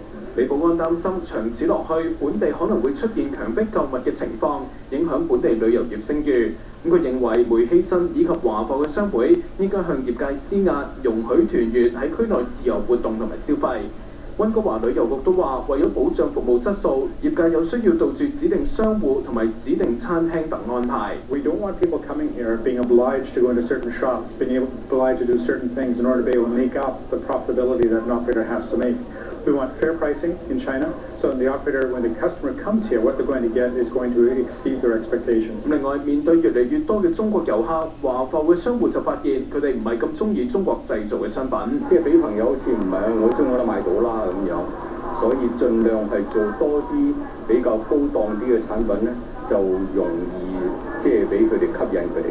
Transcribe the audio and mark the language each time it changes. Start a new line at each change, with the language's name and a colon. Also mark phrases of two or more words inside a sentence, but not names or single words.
Cantonese: 李保安擔心長此落去，本地可能會出現強迫購物嘅情況，影響本地旅遊業聲譽。佢認為煤氣鎮以及華埠嘅商會應該向業界施壓，容許團員喺區內自由活動同埋消費。溫哥華旅遊局都話，為咗保障服務質素，業界有需要杜絕指定商戶同埋指定餐廳等安排。
English: We don't want people coming here being obliged to go into certain shops, being obliged to do certain things in order to be able to make up the profitability that an operator has to make. We want fair pricing in China, so the operator, when the customer comes here, what they're going to get is going to exceed their expectations.
Cantonese: 另外，面對越嚟越多嘅中國遊客，華埠嘅商戶就發現佢哋唔係咁中意中國製造嘅商品，即係俾朋友好似唔係我中意都買到啦咁樣，所以盡量係做多啲比較高檔啲嘅產品咧，就容易即係俾佢哋吸引佢哋。